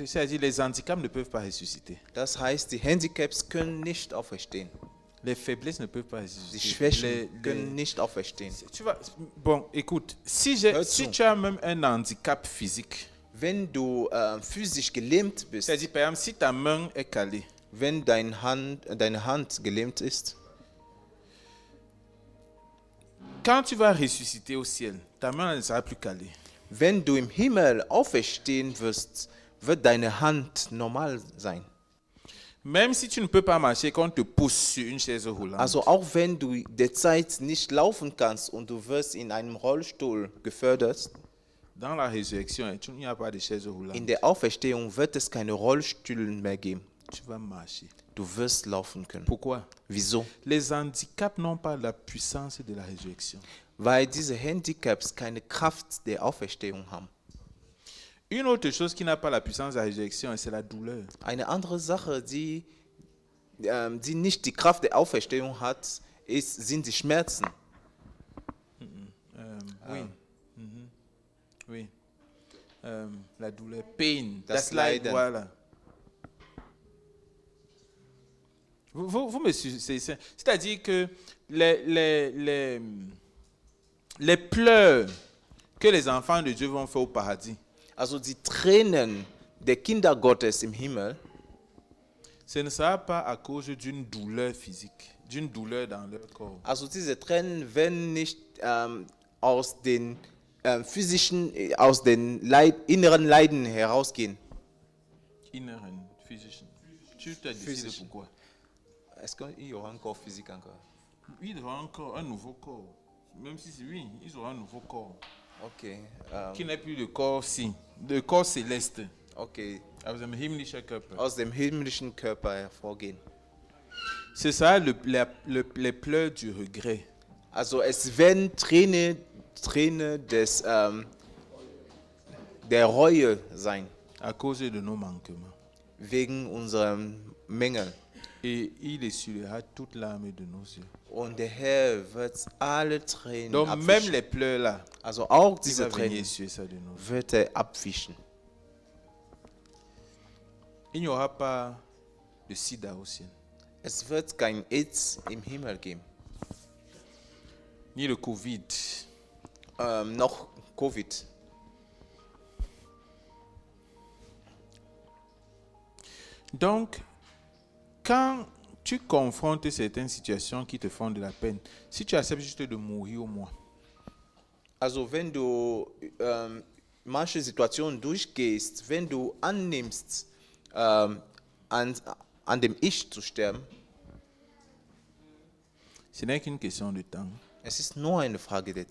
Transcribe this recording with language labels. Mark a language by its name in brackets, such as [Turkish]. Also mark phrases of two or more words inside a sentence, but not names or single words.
[French] C'est-à-dire les handicaps ne peuvent pas ressusciter. [German] das heißt, die Handicaps können nicht auferstehen. [French] Les faiblesses ne peuvent pas [German] Die [French] ressusciter. [German] Schwächen können nicht auferstehen. [French] Tu vois, bon, écoute, si [German] zu. [French] tu as même un handicap physique, [German] Wenn du physisch gelähmt bist, [French] c'est-à-dire par exemple si ta main est calée, [German] wenn deine Hand gelähmt ist, [French] quand tu vas ressusciter au ciel, ta main ne sera plus calée. [German] wenn du im Himmel auferstehen wirst, wird deine Hand normal sein. [French] Même si tu ne peux pas marcher, qu'on te pousse sur une chaise roulante, [German] Also auch wenn du derzeit nicht laufen kannst und du wirst in einem Rollstuhl gefördert, [French] dans la résurrection, il n'y a pas de chaise roulante. [German] in der Auferstehung wird es keine Rollstühle mehr geben. [French] Tu vas marcher. [German] Du wirst laufen können. [French] Pourquoi? [German] Wieso? [French] Les handicaps n'ont pas la puissance de la résurrection. [German] Weil diese Handicaps keine Kraft der Auferstehung haben. [French] Une autre chose qui n'a pas la puissance de la résurrection, c'est la douleur. [German] Eine andere Sache, die nicht die Kraft der Auferstehung hat, sind die Schmerzen. [French] Oui. La douleur. Pain. [German] Das Leid, Leiden. [French] voilà. Vous me suivez. C'est-à-dire que les pleurs que les enfants de Dieu vont faire au paradis, [German] Also die Tränen der Kinder Gottes im Himmel, [French] ce ne sera pas à cause d'une douleur physique, d'une douleur dans leur corps. [German] also diese Tränen werden nicht aus den physischen, aus den inneren Leiden herausgehen. Inneren, physischen. [French] Tu te décides [German] Physischen. [French] pourquoi. Est-ce qu'il y aura un corps physique encore? Oui, il aura encore un nouveau corps. Même si c'est oui, ils auront un nouveau corps. Okay, Qui n'est plus le corps-ci, le corps céleste. [German] okay, Aus dem himmlischen Körper. aus dem himmlischen Körper hervorgehen. [French] C'est ça les pleurs du regret. [German] Also es werden Tränen der Reue sein, [French] À cause de nos manquements. [German] wegen unserer Mängel. [French] Et il essuiera toute larme de nos yeux. [German] Und der Herr wird alle Tränen [French] Donc même [German] abwischen. [French] les pleurs là, [German] Also auch [French] il [German] diese [French] va venir [German] Tränen [French] essuyer ça de nos yeux. [German] wird er abwischen. [French] Il n'y aura pas de sida au ciel. [German] Es wird kein AIDS im Himmel geben, [French] Ni le Covid. [German] noch Covid. [French] Donc, quand tu confrontes certaines situations qui te font de la peine, si tu acceptes juste de mourir au moins, [German] Also wenn du manche Situationen durchgehst, wenn du annimmst, an dem Ich zu sterben, [French] ce n'est qu'une question de temps. [German] es ist nur eine Frage der